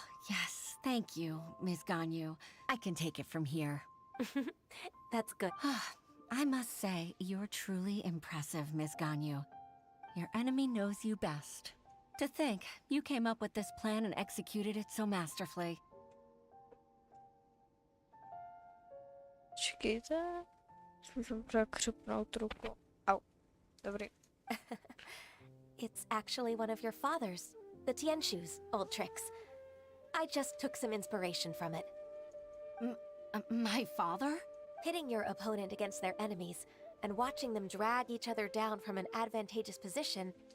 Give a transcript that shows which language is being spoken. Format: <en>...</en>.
<en>Yes, thank you, Ms. Ganyu. I can take it from here. That's good. I must say, you're truly impressive, Ms. Ganyu. Your enemy knows you best. To think, you came up with this plan and executed it so masterfully.</en> <cs>Čekejte. Musím překřupnout ruku. Au. Dobrý.</cs> <en>It's actually one of your father's, the Tianshu's, old tricks. I just took some inspiration from it. My father? Pitting your opponent against their enemies and watching them drag each other down from an advantageous position.</en>